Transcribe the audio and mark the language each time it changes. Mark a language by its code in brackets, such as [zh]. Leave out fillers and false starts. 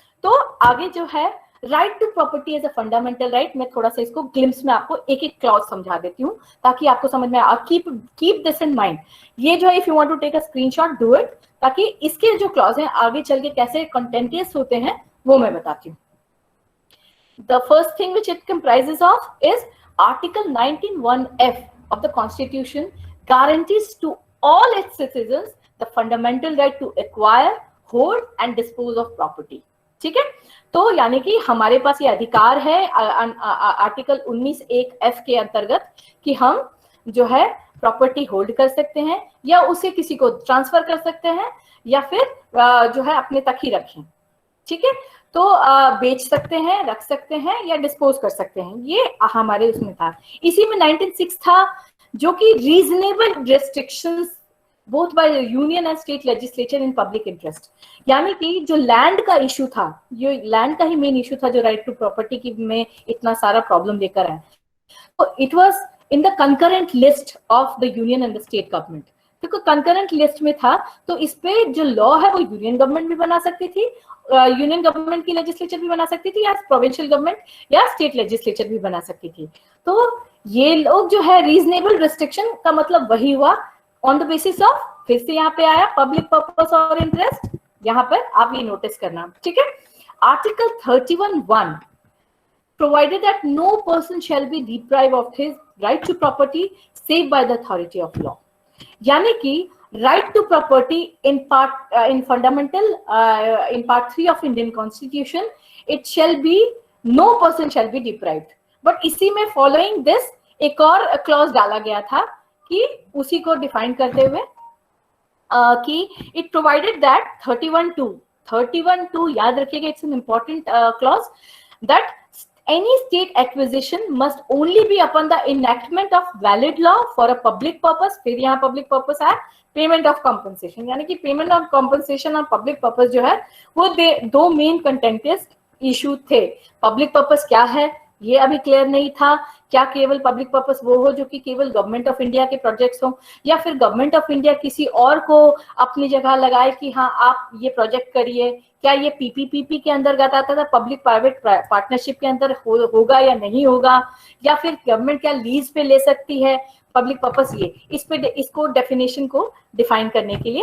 [hi] तो आगे जो है [en] right to property as a fundamental right, [hi] मैं थोड़ा सा इसको ग्लिम्स में आपको एक एक क्लॉज समझा देती हूँ ताकि आपको समझ में आए। [en] keep this in mind, [hi] ये जो है [en] if you want to take a screenshot do it, [hi] ताकि इसके जो क्लॉज हैं आगे चल के कैसे कंटेंटियस होते हैं वो मैं बताती हूँ। [en] the first thing which it comprises of is article 19(1)(f of the Constitution guarantees to all its citizens the fundamental right to acquire, hold and dispose of property, [hi] ठीक है। तो यानी कि हमारे पास ये अधिकार है आर्टिकल 19(1)(f के अंतर्गत कि हम जो है प्रॉपर्टी होल्ड कर सकते हैं या उसे किसी को ट्रांसफर कर सकते हैं या फिर जो है अपने तक ही रखें, ठीक है। तो बेच सकते हैं, रख सकते हैं या डिस्पोज कर सकते हैं, ये हमारे उसमें था। इसी में 1906 था जो कि [en] reasonable restrictions both by union and state legislature in public interest, [hi] यानी कि जो लैंड का इशू था, ये लैंड का ही मेन इशू था जो राइट टू प्रॉपर्टी की में इतना सारा प्रॉब्लम लेकर आया। तो [en] it was in the concurrent list of the union and the state government, [hi] तो कंकरेंट लिस्ट में था, तो इस पे जो लॉ है वो यूनियन गवर्नमेंट भी बना सकती थी, यूनियन गवर्नमेंट की लेजिस्लेचर भी बना सकती थी, या प्रोविंशियल गवर्नमेंट या स्टेट लेजिस्लेचर भी बना सकती थी। तो ये लोग जो है रीजनेबल रिस्ट्रिक्शन का मतलब वही हुआ [en] on the basis of, [hi] फिर से यहाँ पे आया पब्लिक पर्पस और इंटरेस्ट, यहाँ पर आप ये नोटिस करना, ठीक है। [en] article 31(1) provided that no person shall be deprived of his right to property save by the authority of law, यानी कि right to property in fundamental in part 3 of Indian Constitution, it shall be no person shall be deprived, but इसी में following this एक और clause [hi] डाला गया था कि उसी को डिफाइन करते हुए [en] कि it provided that 31(2) [hi] याद रखिएगा, [en] it's an important clause, that any state acquisition must only be upon the enactment of valid law for a public purpose, फिर यहाँ public purpose है payment of compensation, [hi] यानी कि पेमेंट ऑफ कॉम्पनसेशन और public purpose जो है वो दो मेन कंटेंटियस इशू थे। पब्लिक पर्पस क्या है ये अभी क्लियर नहीं था, क्या केवल पब्लिक पर्पस वो हो जो कि केवल गवर्नमेंट ऑफ इंडिया के प्रोजेक्ट्स हो, या फिर गवर्नमेंट ऑफ इंडिया किसी और को अपनी जगह लगाए कि हाँ आप ये प्रोजेक्ट करिए, क्या ये पीपीपीपी के अंतर्गत आता था, पब्लिक प्राइवेट पार्टनरशिप के अंदर होगा या नहीं होगा, या फिर गवर्नमेंट क्या लीज पे ले सकती है पब्लिक पर्पस, ये इसको डेफिनेशन को डिफाइन करने के लिए।